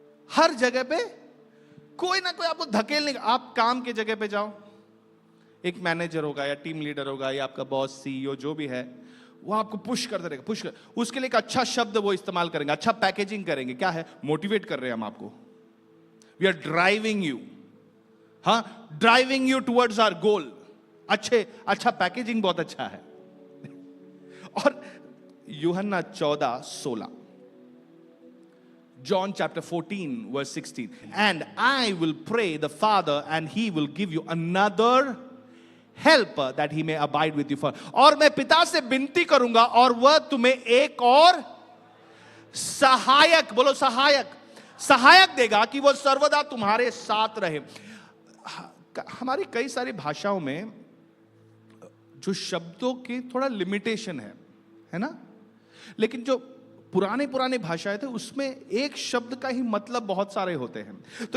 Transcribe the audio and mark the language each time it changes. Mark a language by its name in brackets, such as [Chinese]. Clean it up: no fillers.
[Hindi] हर जगह पे कोई ना कोई आपको धकेल नहीं। आप काम के जगह पे जाओ, एक मैनेजर होगा या टीम लीडर होगा या आपका बॉस, सीईओ जो भी है, वो आपको पुश करते रहेगा, पुश कर। उसके लिए एक अच्छा शब्द वो इस्तेमाल करेंगे, अच्छा पैकेजिंग करेंगे। क्या है? मोटिवेट कर रहे हैं हम आपको। [English] We are driving you, हाँ, driving you towards our goal. [Hindi] अच्छा पैकेजिंग बहुत अच्छा है। और यूहन्ना 14:16, [English] John chapter 14 verse 16, and I will pray the Father and he will give you another helper that he may abide with you for। [Hindi] और मैं पिता से विनती करूंगा और वह तुम्हें एक और सहायक, बोलो सहायक, सहायक देगा कि वह सर्वदा तुम्हारे साथ रहे। हमारी कई सारी भाषाओं में जो शब्दों की थोड़ा लिमिटेशन है ना, लेकिन जो पुराने भाषाएं थे उसमें एक शब्द का ही मतलब बहुत सारे होते हैं।